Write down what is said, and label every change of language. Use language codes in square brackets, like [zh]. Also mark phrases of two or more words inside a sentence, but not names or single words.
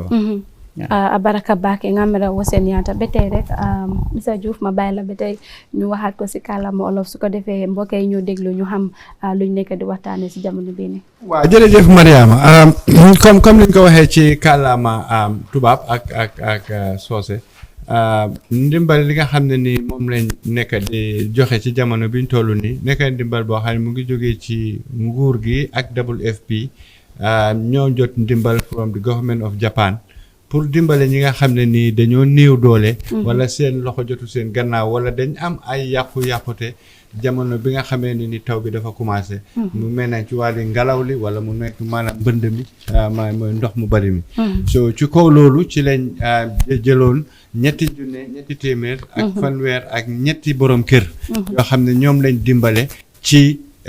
[wo] Abaraka Bake ngamira wosen yata betey rek Mr Diouf ma bayla betey ñu waxat ko ci kàllaama Wolof su ko defee mbokk yi ñu déglu ñu xam luñ nekk di waxtaane ci jamono bii ni waaw jërëjëf Mariama comme niñ ko waxee ci kàllaama tubaab ak soose ndimbal li nga xam ne ni moom lañ nekk di joxe ci jamono biñ toll nii nekk ndimbal boo xam ne mu ngi jógee ci nguur gi ak WFP ñoo jot ndimbal [en] from the government of Japan [wo] pour dimbale ñi nga xam ne nii dañoo néew doole wala seen loxo jotu seen gannaaw wala dañ am ay yàqu-yàqute jamono bi nga xamee ni taw bi dafa commencé mu mel na ci wàllu ngelaw li wala mu nekk maanaam mbënd mi mooy ndox mu bari mi so ci kaw loolu ci lañ jëloon ñetti téeméer ak fanweer ak ñetti borom kër yoo xam ne ñoom lañ dimbale ci